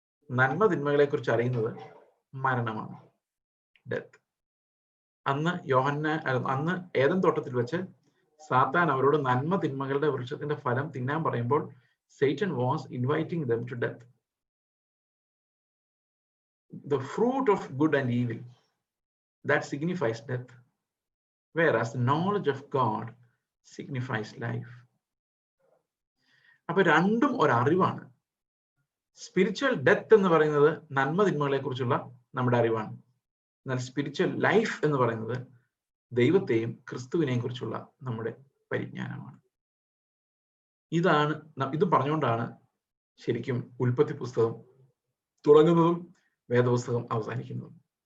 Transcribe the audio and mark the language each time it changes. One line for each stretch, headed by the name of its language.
Malayalam: നന്മ തിന്മകളെ കുറിച്ച് അറിയുന്നത് മരണമാണ്, ഡെത്ത്. അന്ന് ഏദൻ തോട്ടത്തിൽ വെച്ച് സാത്താൻ അവരോട് നന്മ തിന്മകളുടെ വൃക്ഷത്തിന്റെ ഫലം തിന്നാൻ പറയുമ്പോൾ
English: Satan was inviting them to death. The fruit of good and evil, that signifies death, whereas the knowledge of God signifies life.
Malayalam: അപ്പൊ രണ്ടും ഒരറിവാണ്. സ്പിരിച്വൽ ഡെത്ത് എന്ന് പറയുന്നത് നന്മ തിന്മകളെ കുറിച്ചുള്ള നമ്മുടെ അറിവാണ്. എന്നാൽ സ്പിരിച്വൽ ലൈഫ് എന്ന് പറയുന്നത് ദൈവത്തെയും ക്രിസ്തുവിനെയും കുറിച്ചുള്ള നമ്മുടെ പരിജ്ഞാനമാണ്. ഇത് പറഞ്ഞുകൊണ്ടാണ് ശരിക്കും ഉൽപ്പത്തി പുസ്തകം തുടങ്ങുന്നതും വേദപുസ്തകം അവസാനിക്കുന്നതും.